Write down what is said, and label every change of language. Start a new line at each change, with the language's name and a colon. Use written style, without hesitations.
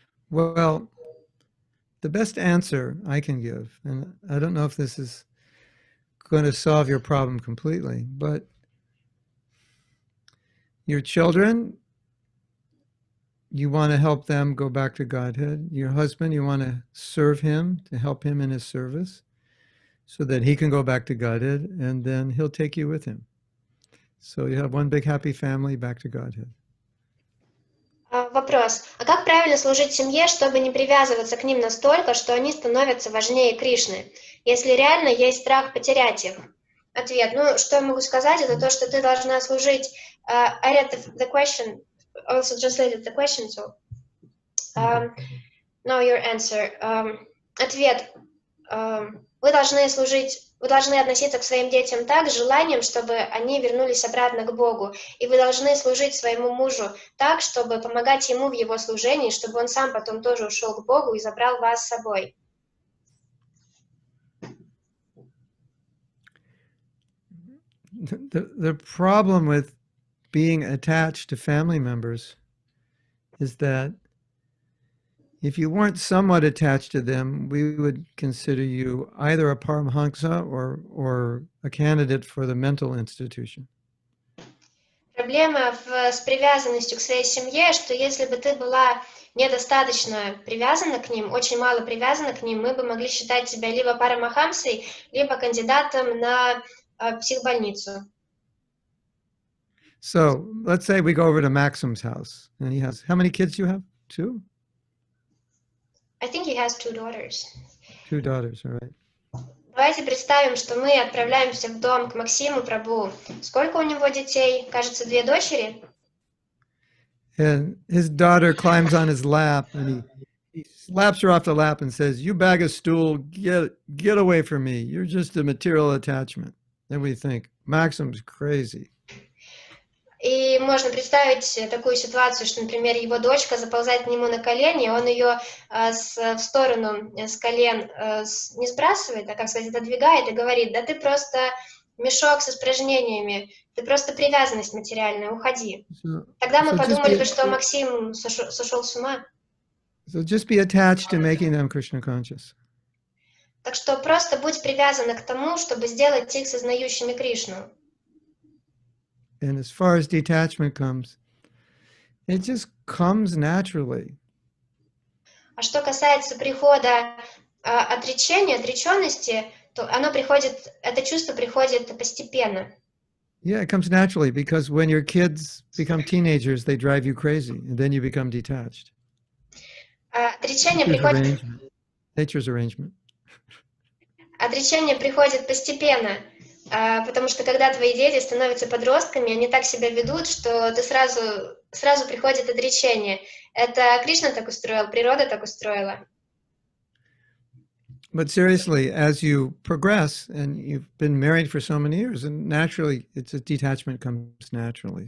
English: Well, the best answer I can give, and I don't know if this is going to solve your problem completely, but your children, you want to help them go back to Godhead. Your husband, you want to serve him, to help him in his service so that he can go back to Godhead, and then he'll take you with him. So you have one big happy family back to Godhead.
Russian: Вопрос. А как правильно служить семье, чтобы не привязываться к ним настолько, что они становятся важнее Кришны, если реально есть страх потерять их? Ответ. Ну, что я могу сказать, это то, что ты должна служить...
English: I read the question, also translated the question, so... Now your answer.
Russian: Ответ. Вы должны относиться к своим детям так, с желанием, чтобы они вернулись обратно к Богу. И вы должны служить своему мужу так, чтобы помогать ему в его служении, чтобы он сам потом тоже ушел к Богу и забрал вас с собой.
English: The problem with being attached to family members is that if you weren't somewhat attached to them, we would consider you either a Paramahansa or a candidate for the mental institution.
Russian: Проблема с привязанностью к своей семье, что если бы ты была недостаточно привязана к ним, очень мало привязана к ним, мы бы могли считать тебя либо Парамахамсой, либо кандидатом на психбольницу.
English: So let's say we go over to Maxim's house, and he has, how many kids do you have? 2? I think he has 2 daughters. 2 daughters, all right.
Russian: Давайте представим, что мы отправляемся в дом к Максиму Прабху. Сколько у него детей? Кажется, 2 дочери.
English: And his daughter climbs on his lap, and he slaps her off the lap and says, "You bag of stool, get away from me. You're just a material attachment." Then we think, Maxim's crazy.
Russian: И можно представить такую ситуацию, что, например, его дочка заползает к нему на колени, он ее в сторону с колен не сбрасывает, а, как сказать, отодвигает и говорит: да ты просто мешок с испражнениями, ты просто привязанность материальная, уходи. Тогда мы подумали бы, что Максим сошел с ума.
English: So just be attached to making them Krishna conscious.
Russian: Так что просто будь привязана к тому, чтобы сделать их сознающими Кришну.
English: And as far as detachment comes, it just comes naturally.
Russian: А что касается прихода отречения, отреченности, то оно приходит, это чувство приходит постепенно.
English: Yeah, it comes naturally because when your kids become teenagers, they drive you crazy, and then you become detached.
Russian: Отречение приходит...
English: Nature's arrangement.
Russian: Отречение приходит постепенно. Потому что когда твои дети становятся подростками, они так себя ведут, что ты сразу приходит отречение. Это Кришна так устроил, природа так устроила.
English: But seriously, as you progress, and you've been married for so many years, and naturally, it's a detachment comes naturally.